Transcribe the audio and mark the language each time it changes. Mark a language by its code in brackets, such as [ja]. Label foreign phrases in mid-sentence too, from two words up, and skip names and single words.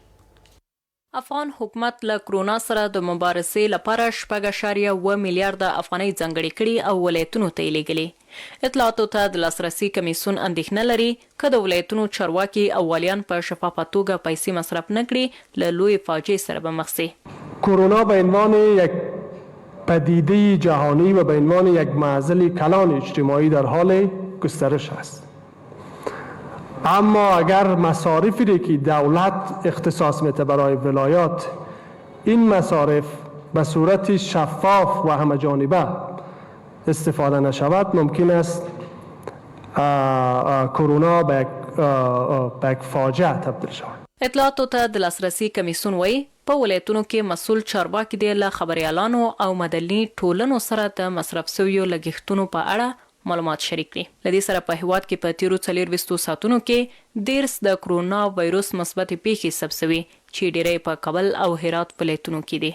[ps] افغان حکومت له کرونا سره د مبارزې لپاره 4.1 میلیارډ افغانۍ ځانګړې کړي او ولایتونو ته یې لیږلي. اطلاعاتو ته د لاسرسي کمیسیون اندېښنه لري که د ولایتونو چارواکي او والیان په شفافه توګه پیسې مصرف نه کړي له لوی فاجعې سره به مخ شي. [fa] کرونا به عنوان یک پدیده جهانی و به عنوان یک معضل کلان اجتماعی در حال گسترش است. اما اگر مصارفی را که دولت اختصاص میده برای ولایات این مصارف به صورت شفاف و همه جانبه استفاده نشود ممکن است کرونا به یک فاجعه تبدیل شود. [ps] اطلاعاتو ته د لاسرسي کمیسیون وایي په ولایتونو کې مسؤل چارواکي دی له خبریالانو او مدني ټولنو سره د مصرف شویو لګښتونو په اړه معلومات شریک کړي. له دې سره په هیواد کې په تیرو 24 ساعتونو کې 10 د کرونا وایروس مثبت پیښې ثبت شوي چې ډېری په کابل او هرات ولایتونو کې دي.